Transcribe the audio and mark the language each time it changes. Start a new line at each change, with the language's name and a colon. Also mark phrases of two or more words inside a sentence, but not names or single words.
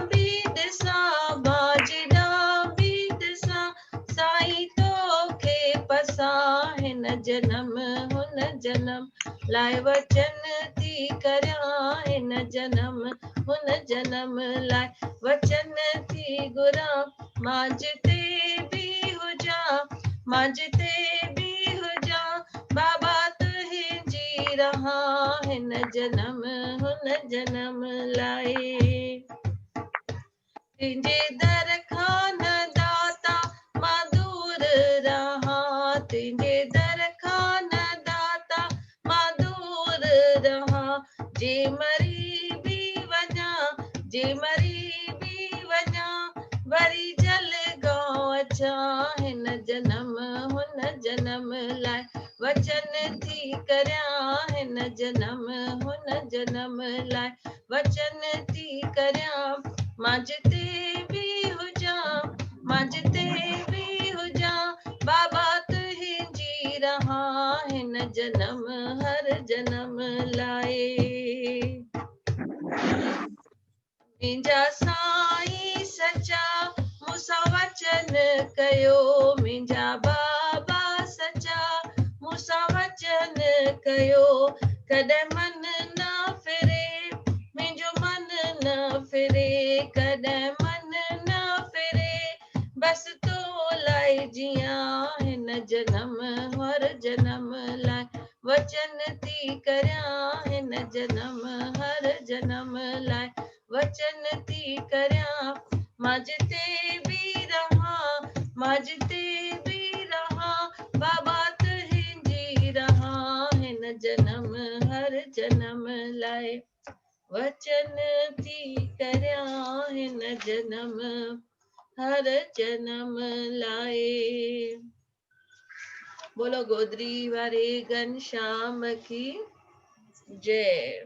Sindhi: बि ॾिसां, मां जिॾां बि ॾिसां, साईं तोखे पसां, हिन जन्म हुन जन्म लाइ वचन थी करियां, हिन जन्म हुन जन्म लाइ वचन थी घुरां, मांजते भी हुजा, मांजते भी हुजा, बाबा तुझी रहा, हिन जन्म हुन जन्म लाए, तुंहिंजे दर खां न दाता मां दूर रहा, तुंहिंजे दर खां न दाता मां दूर रहा, जे मरी भी वञा, जे मरी भी वञा, वरी जलगांव अचां, हिन जन्म हुन जन्म लाइ वचन थी करियां, हिन जन्म हुन जन्म लाइ वचन थी करियां, मांजते भी हुजा, मांजते भी हुजा, बाबा तुझी रहा, हिन जन्म हर जन्म लाए, मुंहिंजा साईं सचा मूंसां वचन कयो, मुंहिंजा बाबा सचा मूंसां वचन कयो, कॾहिं मन न फिरे, मुंहिंजो मन न फिरे, कॾहिं मन न फिरे, बसि तो लाइ जियां, हिन जन्म हर जन्म लाइ वचन थी करया हिन जन्म हर जन्म लाए वचन थी करया मजते भी रहा मजते भी रहा बाबा तुझी रहा हिन जन्म हर जन्म लाए वचन थी करया हिन जन्म हर जन्म लाए।
Hindi: बोलो गोदरी वारे घनश्याम की जय।